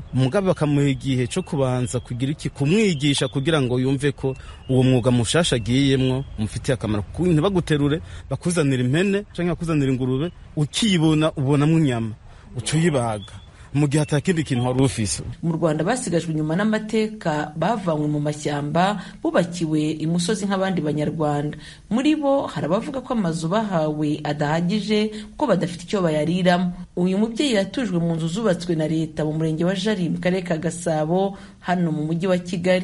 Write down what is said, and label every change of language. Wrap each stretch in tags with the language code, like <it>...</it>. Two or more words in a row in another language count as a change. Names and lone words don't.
<rn>Mugabe bakamuha igihe cyo kubanza kugira iki, kumwigisha kugira ngo yumve ko uwo mwuga mushasha agiyemwo umufitiye akamaro. Ntibaguterure bakuzanira impene canke bakuzanira ingurube, ukiyibona ubonamwo inyama ucuyibaga mu gihe atakindi kintu wari ufise.</rn> <rw>Mu Rwanda basigajwe inyuma n'amateka bavanywe mu mashyamba bubakiwe imusozi nk'abandi banyarwanda. Muri bo hari abavuga ko amazu bahawe adahagije kuko badafite icyo bayariramo. Uyu mubyeyi yatujwe mu nzu zubatswe na leta mu murenge wa Jari mu karere ka Gasabo hano mu mujyi wa Kigali.</rw>